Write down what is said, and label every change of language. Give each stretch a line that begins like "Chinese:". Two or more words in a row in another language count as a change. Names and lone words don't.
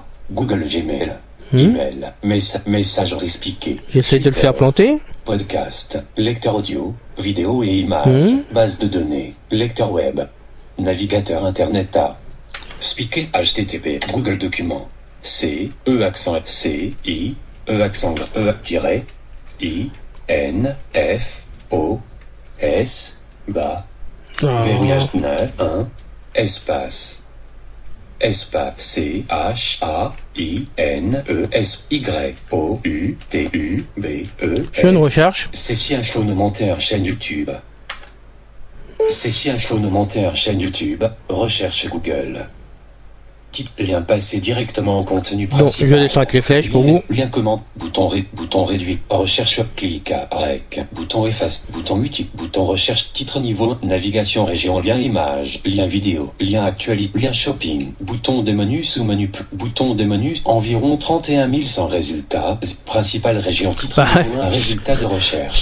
French: Google Gmail. Email. Messagerie spiquée. J'essaie de le faire planter. Podcast. Lecteur audio. Vidéo et images. Base de données. Lecteur web. Navigateur Internet A. Spiqué HTTP. Google Documents. C. E accent C. I. E accent E tiret. I. N. F. O. S. Bas. Verrouillage 9. 1. Espace. Espace C H A I N E S Y O U T U B E S. Je fais une recherche. C'est si Info 91 chaîne YouTube. C'est si Info 91 chaîne YouTube. Recherche Google. Lien passé directement au contenu principal. Donc, je descends avec les flèches pour vous. Lien commande, bouton réduit, recherche clic à rec, bouton efface, bouton multiple, bouton recherche, titre niveau, navigation région, lien image, lien vidéo, lien actualité, lien shopping, bouton des menus sous menu, bouton des menus, environ 31 100 résultats, principale région, titre niveau, un résultat de recherche.